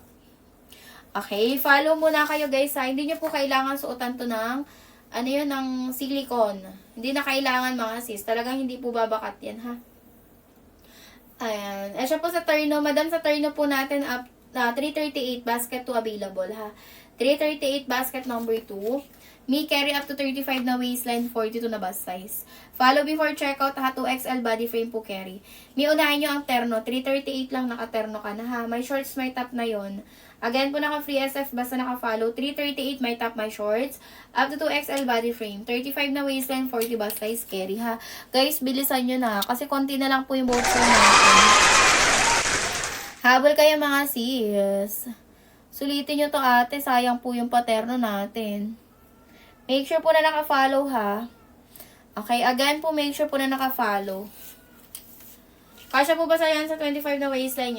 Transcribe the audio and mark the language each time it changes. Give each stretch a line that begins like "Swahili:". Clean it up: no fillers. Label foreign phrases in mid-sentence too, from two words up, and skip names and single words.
Filipino: Okay, follow muna kayo, guys, ha. Hindi nyo po kailangan suotan to ng, ano yun, ng silicone. Hindi na kailangan, mga sis. Talagang hindi po babakat yan, ha. Ayan. Siya po sa terno. Madam, sa terno po natin, 338 basket 2 available, ha. 338 basket number 2. Me
English: carry up to
Filipino: 35 na waistline, 42 na
English: bust size. Follow before checkout, ha.
Filipino: 2XL
English: body frame
Filipino: po carry. Me unahin nyo ang terno. 338 lang naka-terno ka na, ha. May shorts, may top na yon. Again po, naka-free SF, basta naka-follow. 338, may top, may shorts.
English: Up to 2XL body frame.
Filipino: 35 na waistline, 40
English: bust size carry,
Filipino: ha. Guys, bilisan nyo na. Kasi konti na lang po yung voucher natin. Habol kayo, mga sis. Sulitin nyo to, ate. Sayang po yung paterno natin.
English: Make sure
Filipino: po na naka-follow, ha. Okay, again po,
English: make sure
Filipino: po na naka-follow. Kasya po ba sa yan sa 25 na waistline?